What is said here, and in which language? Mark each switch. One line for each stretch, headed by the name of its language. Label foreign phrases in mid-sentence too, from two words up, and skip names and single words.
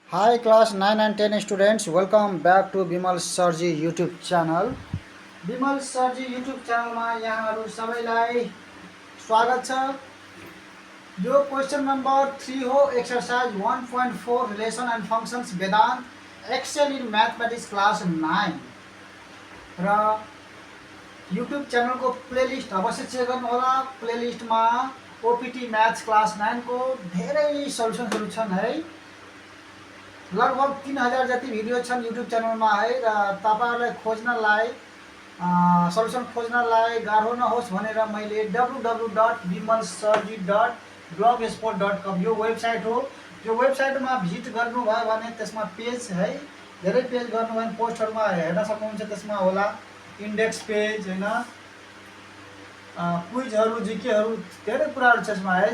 English: Hi class 9 and 10 students, welcome back to Bimal Sarji YouTube channel.
Nepali: Bimal Sarji YouTube channel मा यहाँहरु सबैलाई स्वागत छ। यो क्वेशन नम्बर 3 हो,
English: exercise 1.4 relation and functions
Nepali: वेदांत एक्सेल इन मैथमेटिक्स क्लास 9 र YouTube चैनल को प्लेलिस्ट अवश्य चेक गर्नु होला। प्लेलिस्ट मा
English: OPT maths class 9
Nepali: को धेरै सल्युसनहरु छन् है। लगभग 3000 जति भिडियो छन् YouTube च्यानलमा है र तपाईहरुलाई खोज्नलाई सल्युसन खोज्नलाई गाह्रो नहोस् भनेर मैले www.bimalsarji.blogspot.com यो वेबसाइट हो। यो वेबसाइटमा भिजिट गर्नुभयो भने त्यसमा पेज है, धेरै पेज गर्नुभयो भने पोस्टहरुमा हेर्न सक्नुहुन्छ। त्यसमा होला
English: index page
Nepali: हैन, क्विजहरु जीकेहरु धेरै कुराहरु छ यसमा है।